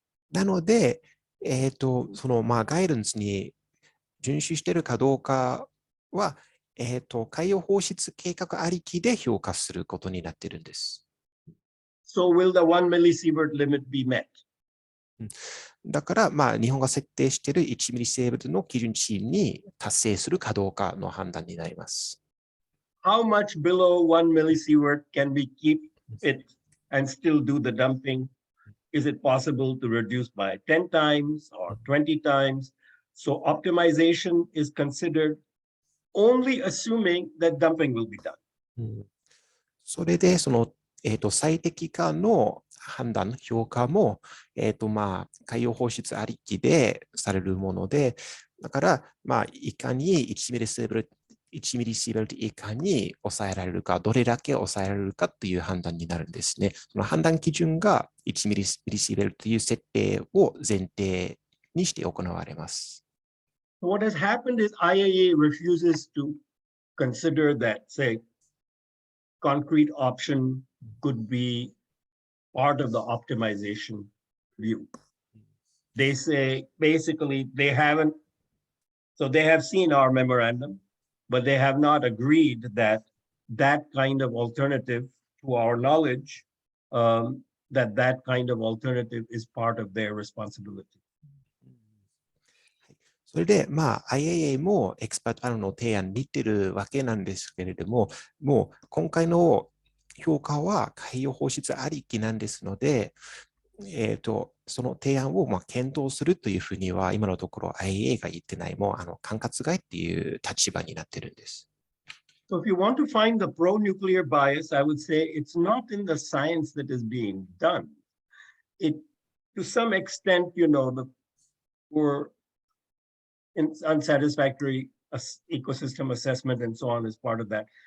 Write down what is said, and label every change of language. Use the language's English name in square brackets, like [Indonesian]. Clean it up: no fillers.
[Japanese] なので、そのガイダンスに遵守しているかどうかは、海洋放出計画ありきで評価することになっているんです。 [English] So will the 1 millisievert limit be met? [Japanese] だから、日本が設定している1ミリシーベルトの基準値に達成するかどうかの判断になります。 [English] How much below 1 millisievert can we keep it and still do the dumping? Is it possible to reduce by 10 times or 20 times? So optimization is considered only assuming that dumping will be done. [Japanese] それで、その、最適化の判断、評価も、海洋放出ありきでされるもので、だから、いかに1ミリシーベルト以下に抑えられるか、どれだけ抑えられるかという判断になるんですね。その判断基準が1ミリシーベルトという設定を前提にして行われます。 [English] What has happened is IAEA refuses to consider that, say, concrete option could be part of the optimization view. They say basically they haven't, so they have seen our memorandum, but they have not agreed that that kind of alternative, to our knowledge, that kind of alternative is part of their responsibility. [Japanese] それで、IAEA もエクスパートパネルの提案に似てるわけなんですけれども、もう今回の評価は海洋放出ありきなんですので、その提案を検討するというふうには、今のところ IAEA が言ってない、もう管轄外っていう立場になってるんです。 [English] So if you want to find the pro-nuclear bias, I would say it's not in the science that is being done. It, to some extent, the poor unsatisfactory ecosystem assessment and so on is part of that.